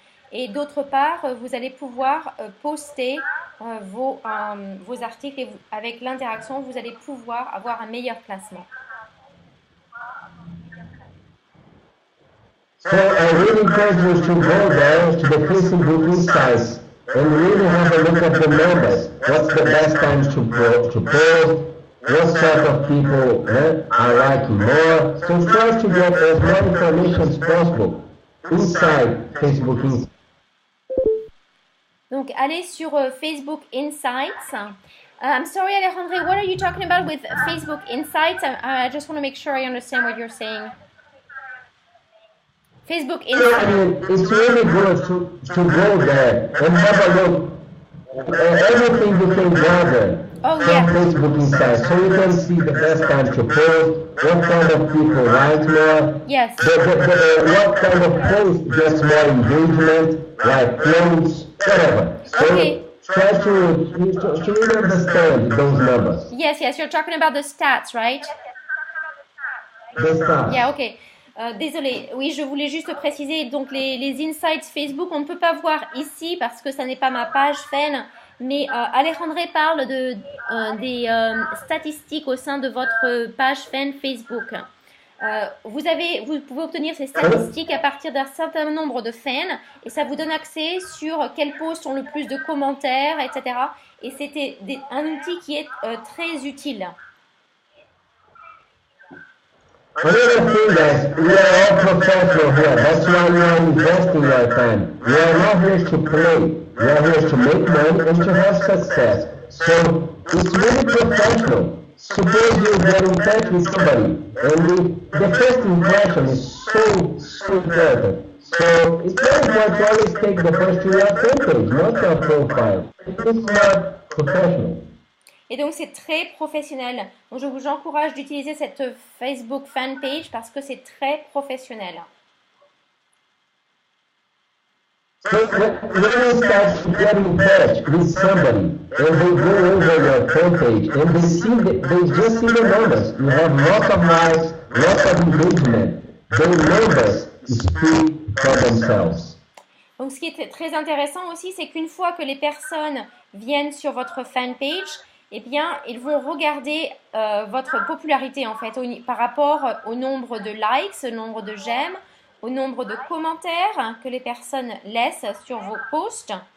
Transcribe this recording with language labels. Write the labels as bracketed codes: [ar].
[fr] Et d'autre part, vous allez pouvoir poster vos articles et avec l'interaction, vous allez pouvoir avoir un meilleur classement. [en] So I really encourage you to go there to the Facebook Insights and really have a look at the numbers. What's the best time to post? What sort of people are liking more? So try to get as much information as possible inside Facebook Insights. [fr] Donc, allez sur Facebook Insights. [en] I'm sorry, Alejandro, what are you talking about with Facebook Insights? I just want to make sure I understand what you're saying. Facebook Insights. So, I mean, it's really good to go there and have a look. Everything became gathered from Facebook Insights, so you can see the best time to post, what kind of people write more, yes, what kind of post gets more engagement, like clothes, whatever. So try to really understand those numbers. Yes, you're talking about the stats, right? The stats. Yeah, ok. [fr] Désolée, oui, je voulais juste préciser, donc les insights Facebook, on ne peut pas voir ici parce que ça n'est pas ma page FAN, mais Alejandro parle des statistiques au sein de votre page FAN Facebook. Vous pouvez obtenir ces statistiques à partir d'un certain nombre de fans et ça vous donne accès sur quels posts ont le plus de commentaires, etc. Et c'était un outil qui est très utile. [en] Another thing is, we are all professional here. That's why we are investing our time. We are not here to play. We are here to make money and to have success. So it's really professional. Suppose you get in touch with somebody, and the first impression is so important. So it's very important to always take the first to your page, not your profile. It's not professional. [fr] Et donc, c'est très professionnel. Donc, je vous encourage d'utiliser cette Facebook fan page parce que c'est très professionnel. [en] So when you start to get in touch with somebody, and they go over your fan page, and they just see the numbers. You have lots of likes, lots of engagement. The numbers speak for themselves. [fr] Donc, ce qui est très intéressant aussi, c'est qu'une fois que les personnes viennent sur votre fan page, eh bien, ils vont regarder votre popularité en fait par rapport au nombre de likes, au nombre de j'aime, au nombre de commentaires que les personnes laissent sur vos posts.